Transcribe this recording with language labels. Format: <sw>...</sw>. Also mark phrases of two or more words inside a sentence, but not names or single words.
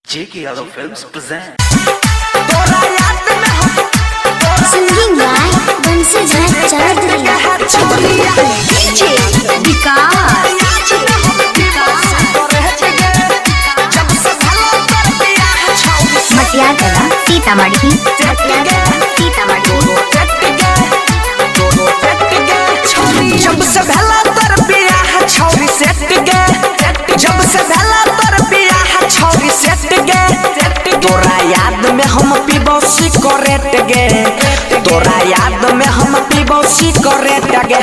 <en>J.K. Yadav Films present. Singing by Bansi Chaudhary. DJ Vikas.</en> <mai>मटिया कला सीतामढ़ी जब से भला तर बियाह छौरी सेट गे, जब से भला तर बियाह छौरी सेट गे, तोरा याद में हम पीबो सिगरेट गे, तोरा याद में हम पीबो सिगरेट गे।</mai>